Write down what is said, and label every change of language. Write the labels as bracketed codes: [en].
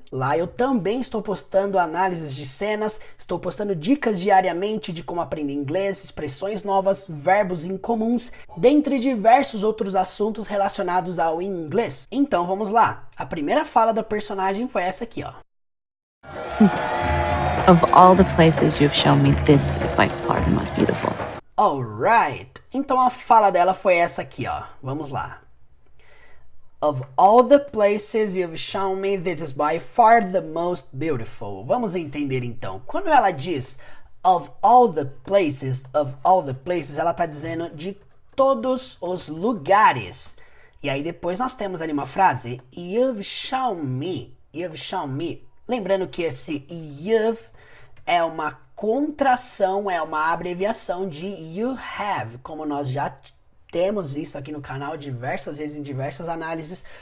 [pt] Lá eu também estou postando análises de cenas, estou postando dicas diariamente de como aprender inglês, expressões novas, verbos incomuns, dentre diversos outros assuntos relacionados ao inglês. Então vamos lá. A primeira fala da personagem foi essa aqui, ó. [en] Of all the places you've shown me, this is by far the most beautiful. [pt] Alright, então a fala dela foi essa aqui, ó. Vamos lá. [en] Of all the places you've shown me, this is by far the most beautiful. [pt] Vamos entender então. Quando ela diz [en] of all the places, [pt] ela tá dizendo de todos os lugares. E aí depois nós temos ali uma frase, [en] you've shown me. [pt] Lembrando que esse you've é uma contração, é uma abreviação de [en] you have, [pt] como nós já temos visto aqui no canal diversas vezes em diversas análises.